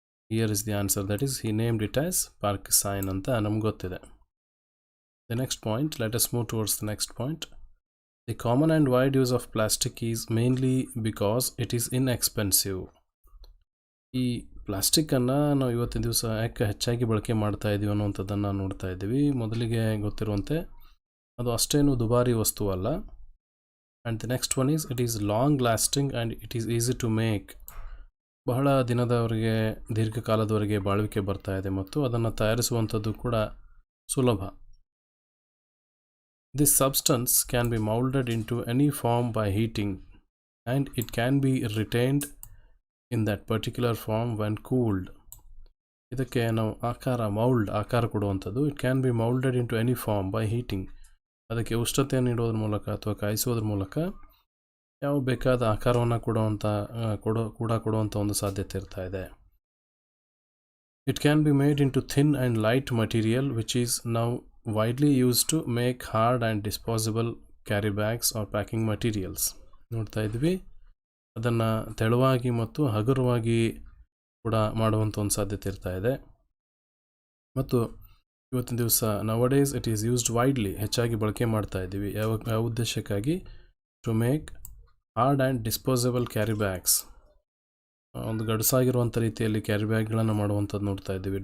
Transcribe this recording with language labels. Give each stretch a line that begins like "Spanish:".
English: Here is the answer, that is he named it as park sign
Kannada: ಅಂತ ನಮ್ಗೆ ಗೊತ್ತಿದೆ.
English: The next point, let us move towards the next point. The common and wide use of plastic is mainly because it is inexpensive.
Kannada: ಈ ಪ್ಲಾಸ್ಟಿಕ್ಕನ್ನು ನಾವು ಇವತ್ತಿನ ದಿವಸ ಯಾಕೆ ಹೆಚ್ಚಾಗಿ ಬಳಕೆ ಮಾಡ್ತಾ ಇದ್ದೀವಿ ಅನ್ನುವಂಥದ್ದನ್ನು ನೋಡ್ತಾ ಇದ್ದೀವಿ. ಮೊದಲಿಗೆ ಗೊತ್ತಿರುವಂತೆ ಅದು ಅಷ್ಟೇನು ದುಬಾರಿ ವಸ್ತು ಅಲ್ಲ.
English: And the next one is it is long lasting and it is easy to make.
Kannada: ಬಹಳ ದಿನದವರೆಗೆ, ದೀರ್ಘಕಾಲದವರೆಗೆ ಬಾಳ್ವಿಕೆ ಬರ್ತಾ ಇದೆ ಮತ್ತು ಅದನ್ನು ತಯಾರಿಸುವಂಥದ್ದು ಕೂಡ ಸುಲಭ.
English: This substance can be molded into any form by heating and it can be retained in that particular form when cooled.
Kannada: ಇದಕ್ಕೆ ನಾವು ಆಕಾರ ಕೊಡುವಂಥದ್ದು.
English: It can be moulded into any form by heating.
Kannada: ಅದಕ್ಕೆ ಉಷ್ಣತೆಯನ್ನು ನೀಡೋದ್ರ ಮೂಲಕ ಅಥವಾ ಕಾಯಿಸೋದ್ರ ಮೂಲಕ ಯಾವ ಬೇಕಾದ ಆಕಾರವನ್ನು ಕೊಡುವಂಥ ಒಂದು ಸಾಧ್ಯತೆ ಇರ್ತಾ ಇದೆ.
English: It can be made into thin and light material which is now widely used to make hard and disposable carry bags or packing materials.
Kannada: ನೋಡ್ತಾ ಇದ್ವಿ ಅದನ್ನು ತೆಳುವಾಗಿ ಮತ್ತು ಹಗುರವಾಗಿ ಕೂಡ ಮಾಡುವಂಥ ಒಂದು ಸಾಧ್ಯತೆ ಇರ್ತಾ ಇದೆ. ಮತ್ತು ಇವತ್ತಿನ ದಿವಸ
English: nowadays it is used widely,
Kannada: ಹೆಚ್ಚಾಗಿ ಬಳಕೆ ಮಾಡ್ತಾ ಇದ್ದೀವಿ. ಯಾವ ಉದ್ದೇಶಕ್ಕಾಗಿ?
English: to make hard and disposable carry bags,
Kannada: ಒಂದು ಗಡಸಾಗಿರುವಂಥ ರೀತಿಯಲ್ಲಿ ಕ್ಯಾರಿ ಬ್ಯಾಗ್ಗಳನ್ನು ಮಾಡುವಂಥದ್ದು ನೋಡ್ತಾ ಇದ್ದೀವಿ.